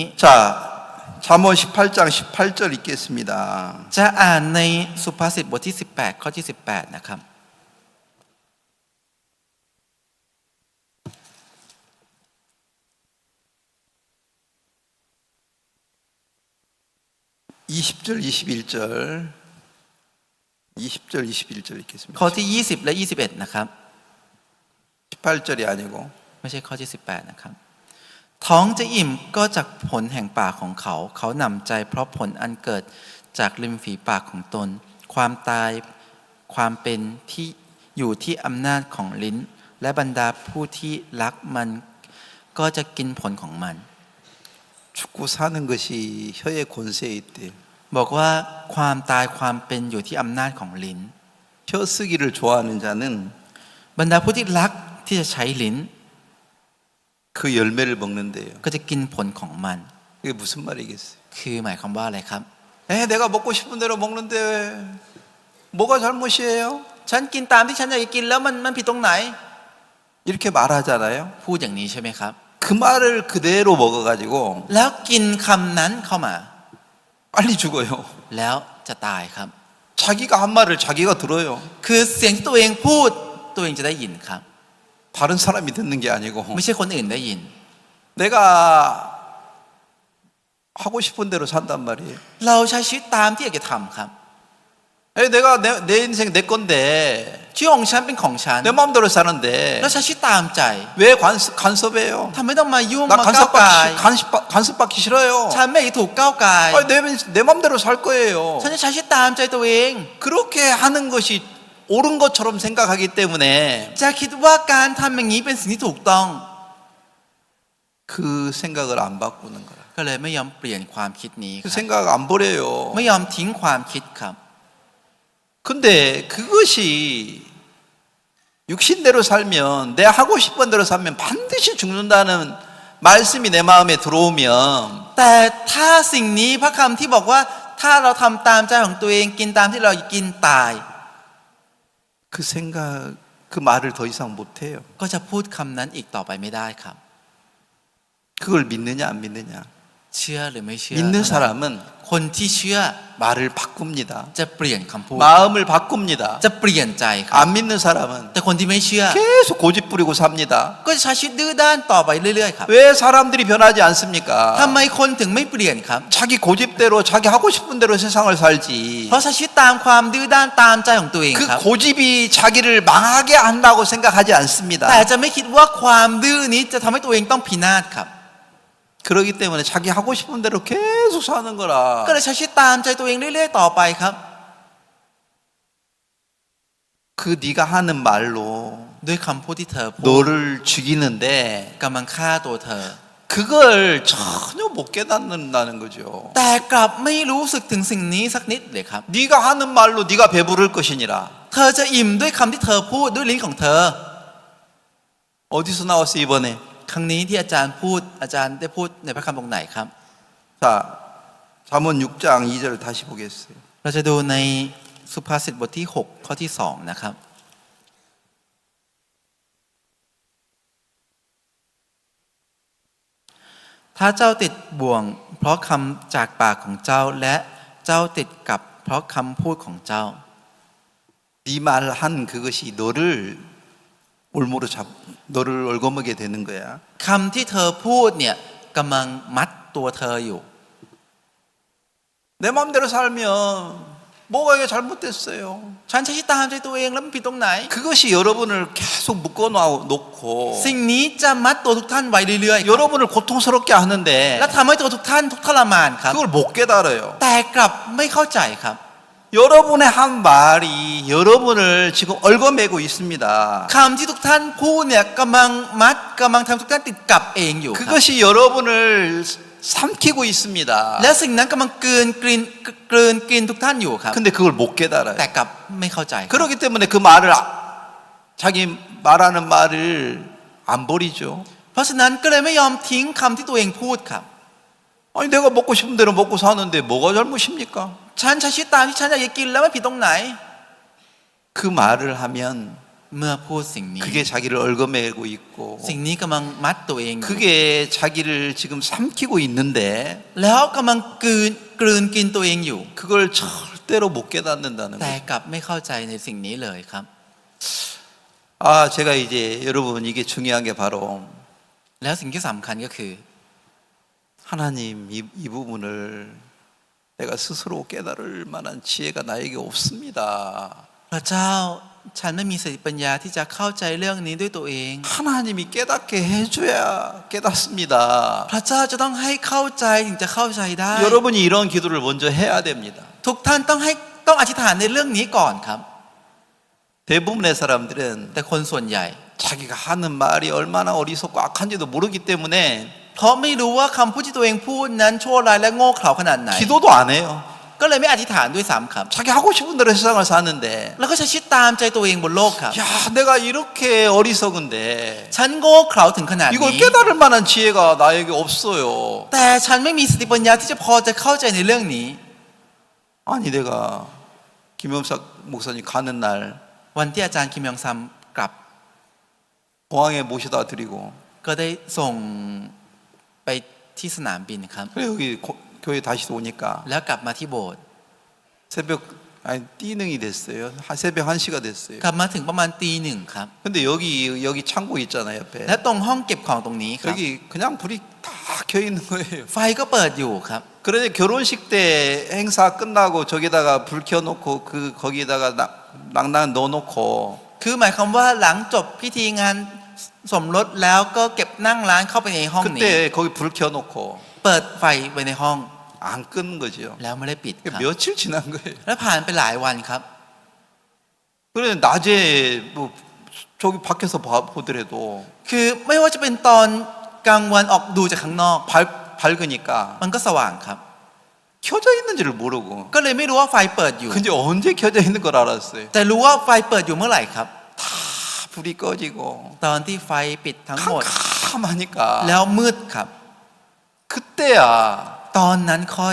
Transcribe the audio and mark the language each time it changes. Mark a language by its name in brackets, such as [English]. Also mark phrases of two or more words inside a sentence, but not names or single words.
[Korean] 자, 잠언 18장 18절 읽겠습니다. [Thai] จะอ่านในสุภาษิตบทที่18ข้อที่18นะครับ [Korean] 20절, 21절, 20절, 21절 읽겠습니다. [Thai] ข้อที่20และ21นะครับ [Korean] 18절이 아니고 [Thai] ไม่ใช่ข้อที่18นะครับ ท้องจะอิ่มก็จากผลแห่งปากของเขา เขาหนำใจเพราะผลอันเกิดจากริมฝีปากของตน ความตายความเป็นที่อยู่ที่อำนาจของลิ้น และบรรดาผู้ที่รักมันก็จะกินผลของมัน [Korean] 죽고 사는 것이 혀의 권세에 있대요. [Thai] บอกว่าความตายความเป็นอยู่ที่อำนาจของลิ้น [Korean] 혀 쓰기를 좋아하는 자는 [Thai] บรรดาผู้ที่รักที่จะใช้ลิ้น [Korean] 그 열매를 먹는데요. [Thai] ก็จะกินผลของมัน [Korean] 이게 무슨 말이겠어요? [Thai] คือหมายความว่าอะไรครับ [Korean] 내가 먹고 싶은 대로 먹는데 뭐가 잘못이에요? [Thai] ฉันกินตามที่ฉันอยากจะกินแล้วมันผิดตรงไหน [Korean] 이렇게 말하잖아요. [Thai] พูดอย่างนี้ใช่ไหมครับ [Korean] 그 말을 그대로 먹어가지고 [Thai] แล้วกินคำนั้นเข้ามา [Korean] 빨리 죽어요. [Thai] แล้วจะตายครับ [Korean] 자기가 한 말을 자기가 들어요. [Thai] คือเสียงที่ตัวเองพูดตัวเองจะได้ยินครับ [Korean] 다른 사람이 듣는 게 아니고 [Thai] ไม่ใช่คนอื่นได้ยิน [Korean] 내가 하고 싶은 대로 산단 말이에요. [Thai] เราใช้ชีวิตตามที่อยากจะทำครับ [Korean] 내가 내 인생 내 건데 [Thai] ชีวิตของฉันเป็นของฉัน [Korean] 내 마음대로 사는데 [Thai] แล้วใช้ชีวิตตามใจ [Korean] 왜 간섭해요? [Thai] ทำไมต้องมายุ่ง [Korean] 나 [Thai] มาก้าวไกาย [Korean] 간섭받기 싫어요. [Thai] ฉันไม่ถูกก้าวไกาย [Korean] 내 마음대로 살 거예요. [Thai] ฉันจะใช้ชีวิตตามใจตัวเอง [Korean] 그렇게 하는 것이 옳은 것처럼 생각하기 때문에 [Thai] จะคิดว่าการทำอย่างนี้เป็นสิ่งที่ถูกต้อง [Korean] 그 생각을 안 바꾸는 거라. [Thai] ก็เลยไม่ยอมเปลี่ยนความคิดนี้ค [Korean] 그 [Thai] รับ [Korean] 생각 안 버려요. [Thai] ไม่ยอมทิ้งความคิดครับ [Korean] 근데 그것이 육신대로 살면 내 하고 싶은 대로 살면 반드시 죽는다는 말씀이 내 마음에 들어오면 [Thai] แต่ถ้าสิ่งนี้พระคำที่บอกว่าถ้าเราทำตามใจของตัวเองกินตามที่เรากินตาย [Korean] 그 생각 그 말을 더 이상 못 해요. [Thai] ก็จะพูดคำนั้นอีกต่อไปไม่ได้ครับ [Korean] 그걸 믿느냐 안 믿느냐. [Thai] เชื่อหรือไม่เชื่อ [Korean] 믿는 사람은 [Thai] คนที่เชื่อ [Korean] 말을 바꿉니다. [Thai] จะเปลี่ยนคำพูด [Korean] 마음을 바꿉니다. [Thai] จะเปลี่ยนใจครับ [Korean] 안 믿는 사람은 [Thai] แต่คนที่ไม่เชื่อ [Korean] 계속 고집 부리고 삽니다. [Thai] ก็จะใช้ชีวิตดื้อด้านต่อไปเรื่อยๆครับ [Korean] 왜 사람들이 변하지 않습니까? [Thai] ทำไมคนถึงไม่เปลี่ยนครับ [Korean] 자기 고집대로 자기 하고 싶은 대로 세상을 살지. [Thai] เพราะใช้ชีวิตตามความดื้อด้านตามใจของตัวเอง [Korean] 그 [Thai] ครับ [Korean] 고집이 자기를 망하게 한다고 생각하지 않습니다. [Thai] แต่จะไม่คิดว่าความดื้อนี้จะทำให้ตัวเองต้องพินาศครับ [Korean] 그렇기 때문에 자기 하고 싶은 대로 계속 사는 거라. [Thai] ก็เลยใช้ชีวิตตามใจตัวเองเรื่อยๆต่อไปครับ [Korean] 그 네가 하는 말로 [Thai] ด้วยคำพูดที่เธอพูด [Korean] 너를 죽이는데 [Thai] กำลังฆ่าตัวเธอ [Korean] 그걸 전혀 못 깨닫는다는 거죠. [Thai] แต่กลับไม่รู้สึกถึงสิ่งนี้สักนิดเลยครับ [Korean] 네가 하는 말로 네가 배부를 것이니라. [Thai] เธอจะอิ่มด้วยคำที่เธอพูดด้วยลิ้นของเธอ [Korean] 어디서 나왔어 이번에? [Thai] ครั้งนี้ที่อาจารย์ได้พูดในพระคัมภีร์ตรงไหนครับ [Korean] 자, 잠언 6장 2절 다시 보겠어요. [Thai] เราจะดูในสุภาษิตบทที่6ข้อที่2นะครับถ้าเจ้าติดบ่วงเพราะคำจากปากของเจ้าและเจ้าติดกับเพราะคำพูดของเจ้า [Korean] 네 말한 그것이 너를 얼거먹게 되는 거야. [Thai] คำที่เธอพูดเนี่ยกำลังมัดตัวเธออยู่ [Korean] 내 마음대로 살면 뭐가 이게 잘못됐어요. [Thai] ฉันใช้ตามใจตัวเองแล้วมันผิดตรงไหน [Korean] 그것이 여러분을 계속 묶어놓고 [Thai] สิ่งนี้จะมัดตัวทุกท่านไว้เรื่อยๆ [Korean] 여러분을 고통스럽게 하는데 [Thai] และทำให้ตัวทุกท่านทุกทรมานครับ [Korean] 그걸 못 깨달아요. [Thai] แต่กลับไม่เข้าใจครับ [Korean] 여러분의 한 말이 여러분을 지금 얽어매고 있습니다. [Thai] คำที่ทุกท่านพูดเนี่ยกำลังทำทุกท่านติดกับเองอยู่ครับ [Korean] 그것이 여러분을 삼키고 있습니다. [Thai] และสิ่งนั้นกำลังกลืนกินทุกท่านอยู่ครับ [Korean] 근데 그걸 못 깨달아요. [Thai] แต่กลับไม่เข้าใจครับ [Korean] 그렇기 때문에 그 말을 자기 말하는 말을 안 버리죠. [Thai] เพราะฉะนั้นก็เลยไม่ยอมทิ้งคำที่ตัวเองพูดครับ [Korean] 아니 내가 먹고 싶은 대로 먹고 사는데 뭐가 잘못입니까? [Thai] ฉันใช้ชีวิตตามที่ฉันอยากจะกินแล้วไม่ผิดตรงไหน [Korean] 그 말을 하면 [Thai] เมื่อพูดสิ่งนี้ [Korean] 그게 자기를 얽어매고 있고 [Thai] สิ่งนี้กำลังมัดตัวเองอยู่ [Korean] 그게 자기를 지금 삼키고 있는데 [Thai] แล้วกำลังกลืนกินตัวเองอยู่ [Korean] 그걸 절대로 못 깨닫는다는 [Thai] แต่ [Korean] 거예요. [Thai] กลับไม่เข้าใจในสิ่งนี้เลยครับ [Korean] 제가 이제 여러분 이게 중요한 게 바로 [Thai] แล้วสิ่งที่สำคัญก็คือ [Korean] 하나님 이 부분을 내가 스스로 깨달을 만한 지혜가 나에게 없습니다. [Thai] พระเจ้าฉันไม่มีสติปัญญาที่จะเข้าใจเรื่องนี้ด้วยตัวเอง [Korean] 하나님이 깨닫게 해줘야 깨닫습니다. [Thai] พระเจ้าจะต้องให้เข้าใจถึงจะเข้าใจได้ [Korean] 여러분이 이런 기도를 먼저 해야 됩니다. [Thai] ทุกท่านต้องอธิษฐานในเรื่องนี้ก่อนครับ [Korean] 대부분의 사람들은 [Thai] แต่คนส่วนใหญ่ [Korean] 자기가 하는 말이 얼마나 어리석고 악한지도 모르기 때문에 [Thai] เพราะไม่รู้ว่าคำพูดที่ตัวเองพูดนั้นชั่วร้ายและโง่เขลาขนาดไหน [Korean] 기도도 안 해요. [Thai] ก็เลยไม่อธิษฐานด้วยซ้ำครับ [Korean] 자기 하고 싶은 대로 세상을 사는데 [Thai] แล้วก็ใช้ชีวิตตามใจตัวเองบนโลกครับ [Korean] 야 내가 이렇게 어리석은데 [Thai] ฉันโง่เขลาถึงขนาด [Korean] 이걸 [Thai] นี้ [Korean] 깨달을 만한 지혜가 나에게 없어요. [Thai] แต่ฉันไม่มีสติปัญญาที่จะพอจะเข้าใจในเรื่องนี้ [Korean] 아니 내가 김영석 목사님 가는 날 [Thai] วันที่อาจารย์คิมยองซัมกลับ [Korean] 공항에 모셔다 드리고 [Thai] ก็ได้ส่งไปที่สนามบินครับ [Korean] 그래 여기 교회 다시 오니까 [Thai] แล้วกลับมาที่โบสถ์ [Korean] 새벽 아니 띠능이 됐어요. 새벽 1시가 됐어요. [Thai] กลับมาถึงประมาณตีหนึ่งครับ [Korean] 근데 여기 창고 있잖아요 옆에. [Thai] และตรงห้องเก็บของตรงนี้ครับ [Korean] 여기 그냥 불이 다 켜 있는 거예요. [Thai] ไฟก็เปิดอยู่ครับ [Korean] 그런데 결혼식 때 행사 끝나고 저기다가 불 켜놓고 거기다가 낭낭 넣어놓고 [Thai] คือหมายความว่าหลังจบพิธีงานสมรสแล้วก็เก็บนั่งร้านเข้าไปในห้องนี้ [Korean] 그때 거기 불 켜놓고 [Thai] เปิดไฟไว้ในห้อง [Korean] 안 끄는 거죠. [Thai] แล้วไม่ได้ปิดครับ [Korean] 며칠 지난 거예요. [Thai] และผ่านไปหลายวันครับ [Korean] 그래 낮에 뭐 저기 밖에서 보더라도 [Thai] คือไม่ว่าจะเป็นตอนกลางวันออกดูจากข้างนอก [Korean] 밝으니까 [Thai] มันก็สว่างครับ [Korean] 켜져 있는지를 모르고 [Thai] ก็เลยไม่รู้ว่าไฟเปิดอยู่ [Korean] 근데 언제 켜져 있는 걸 알았어요. [Thai] แต่รู้ว่าไฟเปิดอยู่เมื่อไหร่ครับ [Korean] 다 불이 꺼지고 [Thai] ตอนที่ไฟปิดทั้งหมด [Korean] 캄캄하니까 [Thai] แล้วมืดครับ [Korean] 그때야 [Thai] ตอนนั้นค่อย